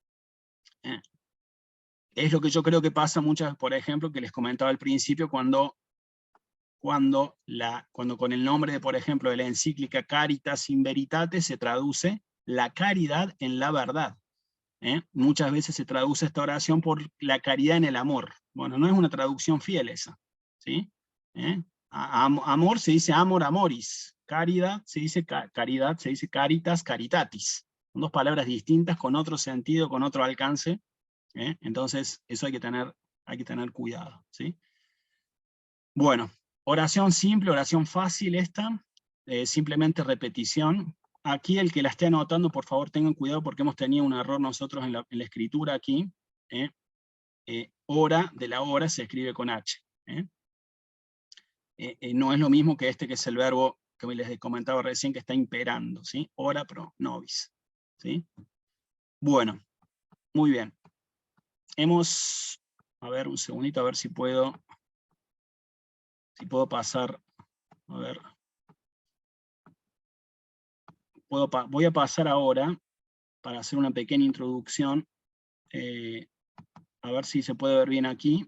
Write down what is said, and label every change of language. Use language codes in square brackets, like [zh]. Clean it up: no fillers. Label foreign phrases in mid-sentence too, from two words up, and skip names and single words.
[es] Es lo que yo creo que pasa muchas, por ejemplo, que les comentaba al principio, cuando con el nombre, por ejemplo, de la encíclica Caritas in Veritate se traduce la caridad en la verdad. Muchas veces se traduce esta oración por la caridad en el amor. Bueno, no es una traducción fiel esa. ¿Sí? Amor se dice [la] amor amoris. [es] Caridad se dice caridad, se dice [la] caritas caritatis. [es] Son dos palabras distintas con otro sentido, con otro alcance. Entonces, eso hay que tener cuidado. ¿Sí? Bueno, oración simple, oración fácil esta, simplemente repetición. Aquí el que la esté anotando, por favor tengan cuidado porque hemos tenido un error nosotros en la escritura aquí. Hora de la hora se escribe con H. no es lo mismo que este, que es el verbo que les comentaba recién, que está imperando, ¿sí? [la] Ora pro nobis, [es] ¿sí? Bueno, muy bien. A ver, un segundito, a ver si puedo pasar, a ver. Voy a pasar ahora, para hacer una pequeña introducción, a ver si se puede ver bien aquí.